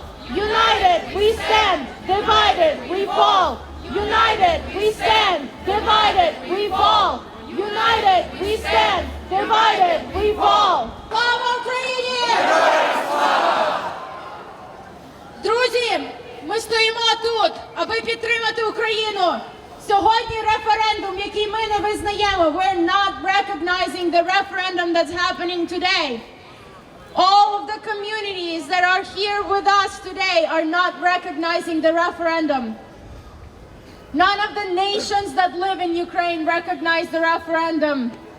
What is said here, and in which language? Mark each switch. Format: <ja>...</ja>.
<en>United we stand, divided we fall. United we stand, divided we fall. United we stand, divided we fall.</en> <uk>Слава Україні! Друзі, ми стоїмо тут, аби підтримати Україну. Сьогодні референдум, який ми не визнаємо.</uk> <en>We're not recognizing the referendum that's happening today. All of the communities that are here with us today are not recognizing the referendum. None of the nations that live in Ukraine recognize the referendum.</en>